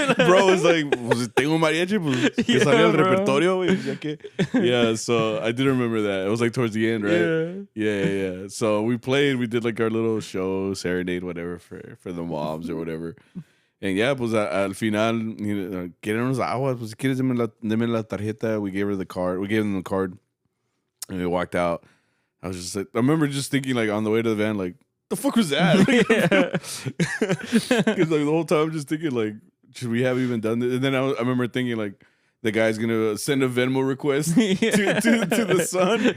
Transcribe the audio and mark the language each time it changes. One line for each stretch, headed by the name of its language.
English: Bro was like,
Spanish: pues tengo mariachi, pues que salga el repertorio, güey, ya que.
English: Yeah, so I did remember that. It was like towards the end, right? Yeah. So we did like our little show, serenade, whatever, for the moms or whatever. And yeah,
Spanish: pues al final, quieren unos aguas, pues si quieres deme la tarjeta.
English: We gave them the card. And we walked out. I was just like, I remember just thinking like on the way to the van, like, the fuck was that? Because like the whole time I'm just thinking like, should we have even done this? And then I remember thinking like, the guy's gonna send a Venmo request to the son.